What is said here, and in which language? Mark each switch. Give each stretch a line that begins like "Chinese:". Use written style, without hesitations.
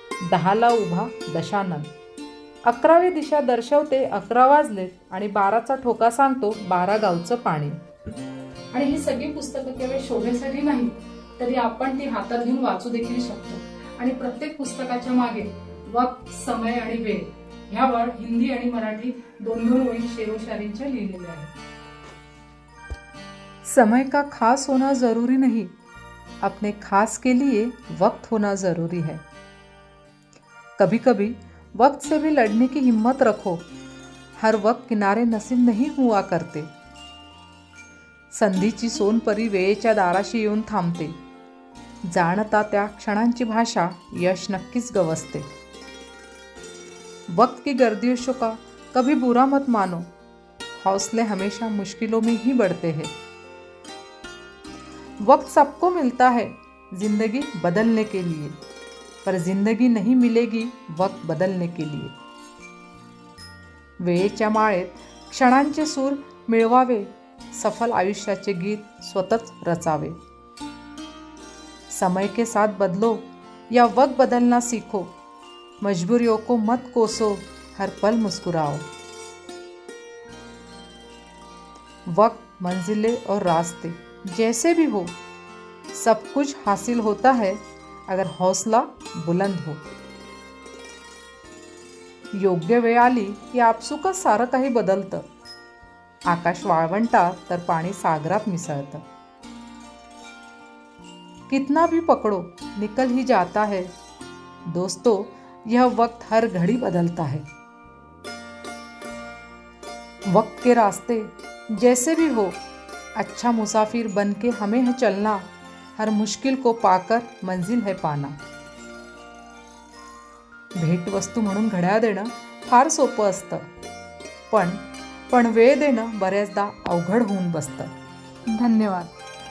Marathi: 10ला उभा दशानन. 11वी दिशा दर्शवते 11 वाजलेत आणि 12चा ठोका सांगतो 12 गावचं पाणी. आणि ही सगळी पुस्तकं केवळ शोभेसाठी नाही, तरी आपण ती हातात घेऊन वाचू देखील शकतो. आणि प्रत्येक पुस्तकाच्या मागे वक्त, समय आणि वेळ ह्यावर हिंदी आणि मराठी दोन ओळी शेरोशायरींच्या लिहिलेल्या आहेत.
Hindi: समय का खास होना जरूरी नहीं, अपने खास के लिए वक्त होना जरूरी है. कभी कभी वक्त से भी लड़ने की हिम्मत रखो. हर वक्त किनारे नसीब नहीं हुआ करते.
Marathi: संधीची सोनपरी वेळेच्या दाराशी येऊन थांबते. जाणता त्या क्षणांची भाषा यश नक्कीच गवसते.
Hindi: वक्त की गर्दिशों का कभी बुरा मत मानो. हौसले हमेशा मुश्किलों में ही बढ़ते हैं. वक्त सबको मिलता है जिंदगी बदलने के लिए, पर जिंदगी नहीं मिलेगी वक्त बदलने के लिए.
Marathi: वेळेच्या माळेत क्षणांचे सूर मिळवावे, सफल आयुष्याचे गीत स्वतःच रचावे.
Hindi: समय के साथ बदलो या वक्त बदलना सीखो. मजबूरियों को मत कोसो, हर पल मुस्कुराओ. वक्त, मंजिलें और रास्ते जैसे भी हो, सब कुछ हासिल होता है अगर हौसला बुलंद हो.
Marathi: योग्य वेळ आली की आपसुकच सारं काही बदलतं. आकाश वाळवंटात तर पाणी सागरात मिसळतं.
Hindi: कितना भी पकड़ो निकल ही जाता है. दोस्तों, यह वक्त हर घड़ी बदलता है. वक्त के रास्ते जैसे भी हो, अच्छा मुसाफिर बन के हमें है चलना. हर मुश्किल को पाकर मंजिल है पाना.
Marathi: भेटवस्तू म्हणून घड्याळ देणं फार सोपं असतं, पण वेळ देणं बऱ्याचदा अवघड होऊन बसतं. धन्यवाद.